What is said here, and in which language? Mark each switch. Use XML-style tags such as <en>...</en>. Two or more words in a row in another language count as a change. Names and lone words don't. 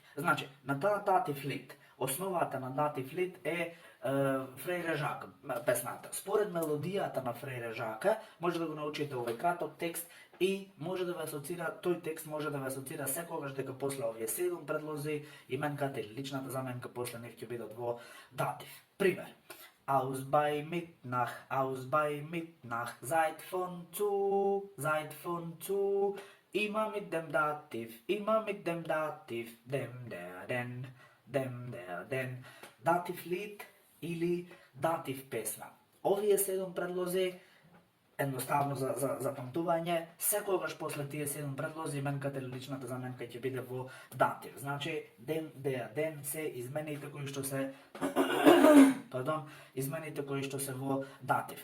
<mk>Значи, на таа</mk> <de>Dativ Lied,</de> <mk>основата на</mk> <de>Dativ Lied</de> <mk>е Фрейре Жак песната. Според мелодијата на Фрейре Жака може да го научите овој краток текст и може да ве асоцира, тој текст може да ве асоцира секогаш дека после овие 7 предлози именката или личната заменка после нив ќе бидат во датив. Пример:</mk> <de>Aus bei Mitternacht, aus bei Mitternacht, seid von zu, immer mit dem Dativ, dem, der, den, Dativ Lied</de> <mk>или датив песна. Овие 7 предлози, едноставно за памтување, секогаш после тие 7 предлози именката или личната заменка ќе биде во датив. Значи,</mk> <de>den, der, den</de> <mk>се измените кои што се измените кои што се во датив.</mk>